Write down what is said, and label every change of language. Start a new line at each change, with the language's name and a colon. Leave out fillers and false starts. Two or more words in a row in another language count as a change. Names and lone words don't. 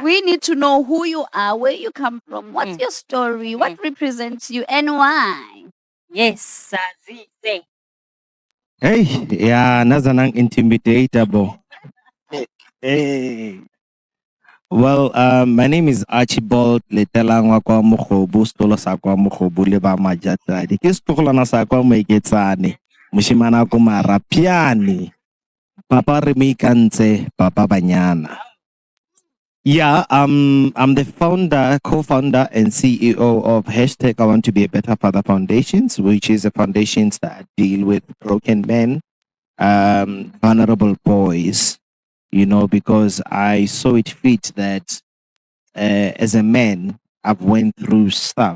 English: We need to know who you are, where you come from, what's your story, what represents you, and why. Yes, Sazi. Say. Hey, yeah, naza nang intimidatable. Hey. Well, my name is Archibald Letelangwa kwa Mukhobu,
Tswana: stolo sa kwa Mukhobu le ba majatsadi. Ke stogolana sa kwa Maiketsane. Moshimana ko marapiani. Papa re meikantse, papa banyana.
English: Yeah, I'm the founder, co-founder, and CEO of Hashtag I Want to Be a Better Father Foundations, which is a foundation that deal with broken men, vulnerable boys, you know, because I saw it fit that as a man, I've went through stuff.